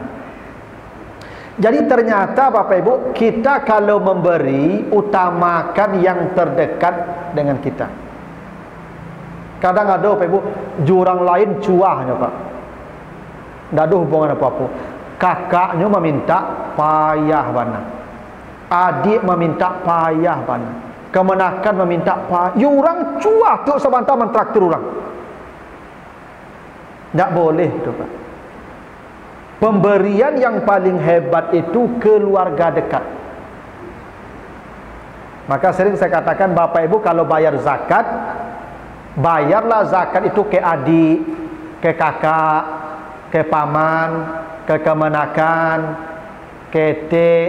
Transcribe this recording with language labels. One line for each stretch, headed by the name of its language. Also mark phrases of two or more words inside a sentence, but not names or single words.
Indonesian: Jadi ternyata Bapak Ibu, kita kalau memberi, utamakan yang terdekat dengan kita. Kadang ada Bapak Ibu, jurang lain cuahnya Pak, tidak ada hubungan apa-apa. Kakaknya meminta
Minangkabau: payah bana,
Indonesian: adik meminta
Minangkabau: payah bana,
Indonesian: kemenakan meminta payah, orang cuah tu sebentar mentraktir orang. Tak boleh tu Pak. Pemberian yang paling hebat itu keluarga dekat. Maka sering saya katakan Bapak Ibu kalau bayar zakat, bayarlah zakat itu ke adik, ke kakak, ke paman, ke kemenakan, ke tek.